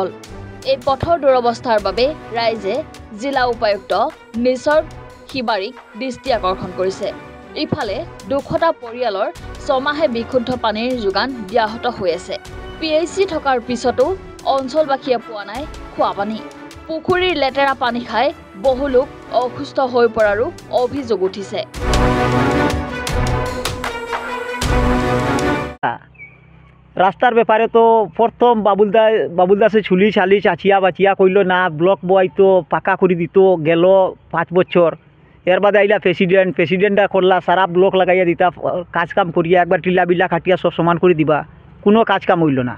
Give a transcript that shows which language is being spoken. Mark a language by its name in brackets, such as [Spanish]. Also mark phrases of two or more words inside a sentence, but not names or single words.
[Assamese] এই পথৰ দুৰৱস্থাৰ বাবে ৰাইজে জিলা উপায়ুক্ত নিসৰ্গ শিবাৰীক দৃষ্টি আকৰ্ষণ কৰিছে। ইফালে 200টা পৰিয়ালৰ 6 মাহে বিশুদ্ধ পানীৰ যোগান ব্যাহত হৈ আছে। PHC থকাৰ পিছতো অঞ্চলবাসীয়ে পোৱা নাই খোৱা পানী। পুখুৰীৰ লেতেৰা পানী খাই বহু লোক অসুস্থ হৈ পৰাৰো অভিযোগ উঠিছে। [Bangla] রাস্তার ব্যাপারে তো প্রথম বাবুলদাসে ছুলি ছালি চাচিয়া বাচিয়া কইল না, ব্লক বয়াইতো পাকা করে দিত, গেল 5 বছর। এর বাদে আইলা প্রেসিডেন্টটা করলা, সারা ব্লক লাগাইয়া দিতা, কাজ কাম করিয়া একবার টিলা বিলা কাটিয়া সব সমান করে দিবা, কোনো কাজ কাম হইল না।